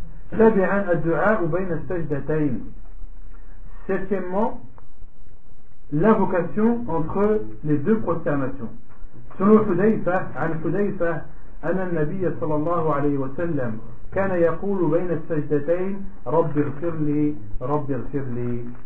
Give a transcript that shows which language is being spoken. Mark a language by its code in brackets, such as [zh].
[ar] سابعا الدعاء بين السجدتين. [fr] Septièmement, l'invocation entre les deux prosternations. [ar] Selon Hudayfa, عن حذيفة أن النبي صلى الله عليه وسلم كان يقول بين السجدتين رب اغفر لي رب اغفر لي.